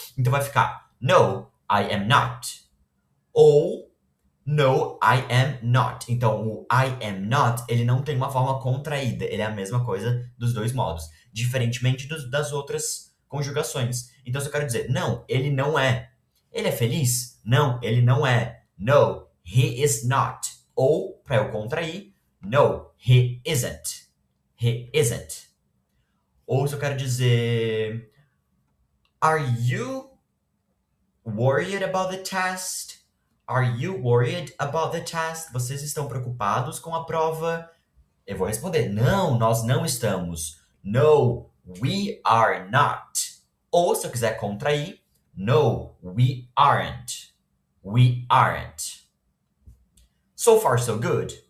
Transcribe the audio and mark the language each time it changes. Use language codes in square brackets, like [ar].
[pt] Então vai ficar no, [en] I am not. Ou no, I am not. [pt] Então o I am not, ele não tem uma forma contraída. Ele é a mesma coisa dos dois modos. Diferentemente das outras conjugações. Então se eu quero dizer, não, ele não é. Ele é feliz? Não, ele não é. [en] No, he is not. [pt] Ou, para eu contrair, [en] no, he isn't. He isn't. [pt] Ou se eu quero dizer, [en] are you worried about the test? Are you worried about the test? [pt] Vocês estão preocupados com a prova? Eu vou responder, não, nós não estamos. [en] No, we are not. [pt] Ou se eu quiser contrair, [en] no, we aren't. We aren't. So far, so good.